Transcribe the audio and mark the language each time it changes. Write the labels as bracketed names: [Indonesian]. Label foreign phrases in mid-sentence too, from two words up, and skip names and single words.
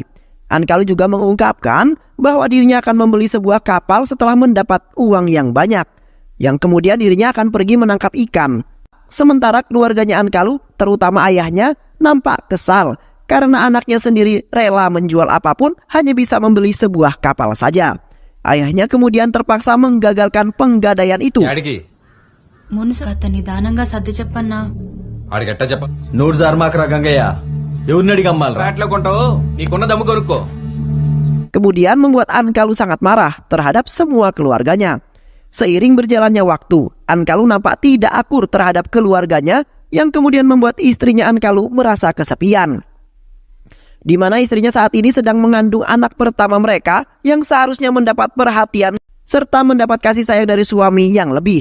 [Indonesian] Ankalu juga mengungkapkan bahwa dirinya akan membeli sebuah kapal setelah mendapat uang yang banyak, yang kemudian dirinya akan pergi menangkap ikan. Sementara keluarganya Ankalu, terutama ayahnya, nampak kesal karena anaknya sendiri rela menjual apapun hanya bisa membeli sebuah kapal saja. Ayahnya kemudian terpaksa menggagalkan penggadaian itu. [Telugu] మున్సి కథ నిదానంగా సర్ది చెప్పన్నా. ఆడికి ఎట్టా చెప్ప నోరు జారమాకరా గంగయ్య. ఎవరిని అడిగి అమ్మాలరా? ఫ్లాట్లో కొంటావు నీకున్న దమ్ము కొనుక్కో. [Indonesian] Kemudian membuat Ankalu sangat marah terhadap semua keluarganya. Seiring berjalannya waktu, Ankalu nampak tidak akur terhadap keluarganya yang kemudian membuat istrinya Ankalu merasa kesepian. Di mana istrinya saat ini sedang mengandung anak pertama mereka yang seharusnya mendapat perhatian serta mendapat kasih sayang dari suami yang lebih.